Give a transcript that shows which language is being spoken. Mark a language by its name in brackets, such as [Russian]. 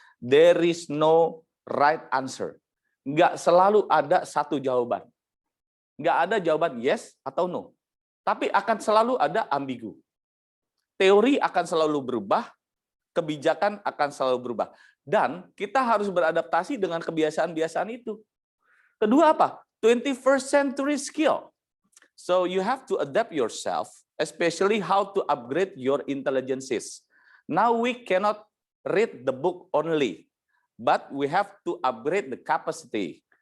[English] There is no right answer. [Indonesian] Nggak selalu ada satu jawaban. Nggak ada jawaban yes atau no. Tapi akan selalu ada ambigu. Teori akan selalu berubah, kebijakan akan selalu berubah. Dan kita harus beradaptasi dengan kebiasaan-kebiasaan itu. Kedua apa? 21st century skill. [English] So you have to adapt yourself, especially how to upgrade your intelligences. Now we cannot read the book only, but we have to upgrade the capacity.